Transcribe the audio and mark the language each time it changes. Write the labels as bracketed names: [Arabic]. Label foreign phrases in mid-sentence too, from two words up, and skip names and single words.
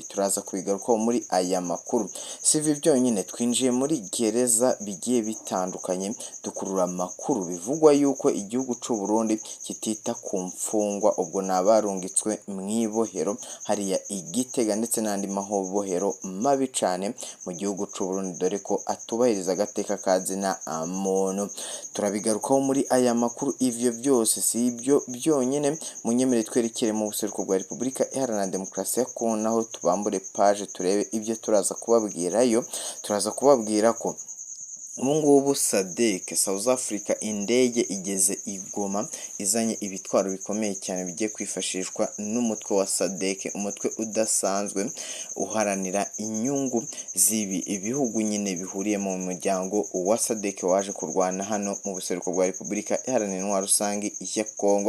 [Rundi] Turaza kubigarukaho muri aya makuru. Sivi byonyine twinjiye muri gereza bigiye bitandukanye dukurura amakuru bivugwa yuko igihugu cy'u Burundi kitita ku mfungwa, ubwo nabarungitswe mwibohero hariya Igitega ndetse n'andi mahobohero mabi cyane mu gihugu cy'u Burundi, dore ko atubahiriza agateka kazina muntu. Turabigarukaho muri aya makuru. Ivyo byose si ibyo byonyine, munyemere twerekere mu buseruko bwa Repubulika Iharanira Demokarasi ya Kongo, naho tubambure page turebe ibyo turaza kubabwirayo. Turaza kubabwira ko ubungubu SADC South Africa indege igeze igoma izanye ibitwaro bikomeye cyane bigiye kwifashishwa n'umutwe wa SADC, umutwe udasanzwe uharanira inyungu zibi ibihugu nyine bihuriye mu muryango wa SADC waje kurwana hano mu buseruko bwa Repubulika Iharanira Intwaro Rusange ya Kongo.